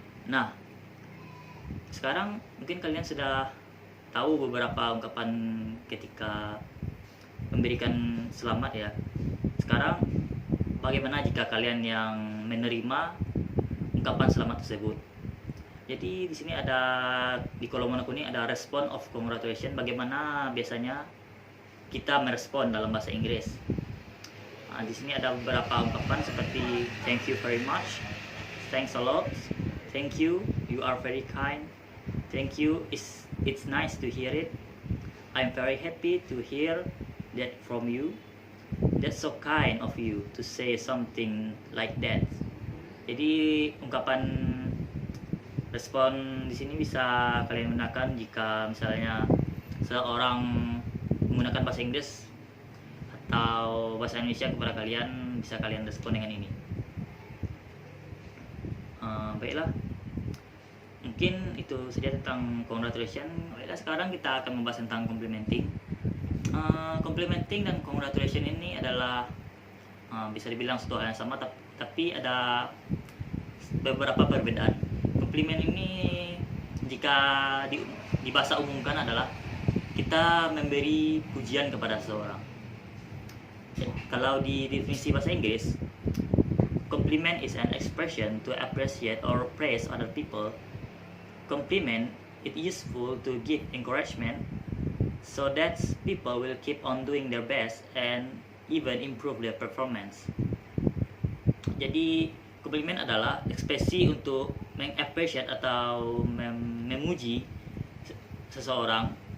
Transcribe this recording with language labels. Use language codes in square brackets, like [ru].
[id] Nah, sekarang mungkin kalian sudah tahu beberapa ungkapan ketika memberikan selamat ya. Sekarang bagaimana jika kalian yang menerima ungkapan selamat tersebut? Jadi di sini ada di kolom warna kuning ada [en] respond of congratulation. [id] Bagaimana biasanya kita merespon dalam bahasa Inggris? Di sini ada beberapa ungkapan seperti [en] thank you very much, thanks a lot, thank you, you are very kind, thank you, it's nice to hear it, I'm very happy to hear that from you, that's so kind of you to say something like that. [id] Jadi ungkapan respon di sini bisa kalian gunakan jika misalnya seorang menggunakan bahasa Inggris atau bahasa Indonesia kepada kalian, bisa kalian respon dengan ini. Baiklah, mungkin itu saja tentang congratulation. Baiklah, sekarang kita akan membahas tentang complimenting. Complimenting dan congratulation ini adalah bisa dibilang satu hal yang sama, tapi ada beberapa perbedaan. Komplimen ini jika di bahasa umumkan adalah kita memberi pujian kepada seseorang. [en] Kalau di definisi bahasa Inggris, compliment is an expression to appreciate or praise other people. Compliment it useful to give encouragement so that people will keep on doing their best and even improve their performance. [id] Jadi komplimen adalah ekspresi untuk mengappreciate atau memuji seseorang.